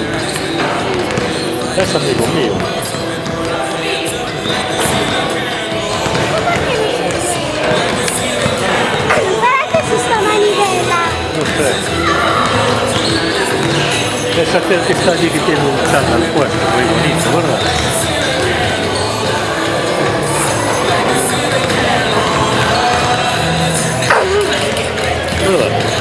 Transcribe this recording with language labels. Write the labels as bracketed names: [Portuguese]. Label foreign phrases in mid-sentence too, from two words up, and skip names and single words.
[Spanish] Es amigo mío. [Italian] Guardate su sta manivela. [Spanish] No sé. Es aquel que está allí que tiene un chándal puesto, muy bonito, ¿verdad? ¿Verdad?